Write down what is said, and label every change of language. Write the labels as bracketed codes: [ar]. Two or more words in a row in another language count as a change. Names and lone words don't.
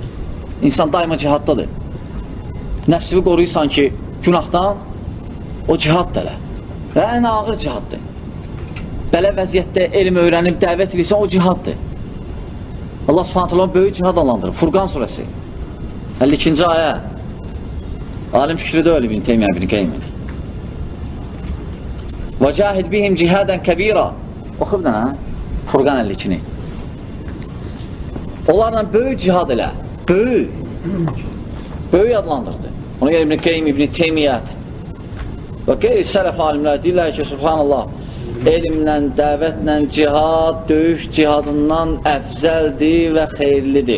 [az] İnsan daima cihaddadır. Nəfsini qoruyursan ki, günahdan o cihaddır elə. Və ən ağır cihaddır. Belə vəziyyətdə elm öyrənib dəvət edirsən, o cihaddır. Allah subhanətələ böyük cihad alandırır. Furqan surəsi 52-ci ayə. Alim fikri də öyle İbn Teymiyyə İbn Qeymin. [ar] وَجَاهِدْ بِهِمْ جِهَادًا كَب۪يرًا [az] Oxu bir dənə, Furqan 52-ni. Onlarla böyük cihad elə. Böyük. Böyük adlandırdı. Ona görə İbn Qeym, İbn Teymiyyə və qeyri sələf alimlər deyirlər ki, subhanallah, elmlə, dəvətlə cihad, döyüş cihadından əfzəldir və xeyirlidir.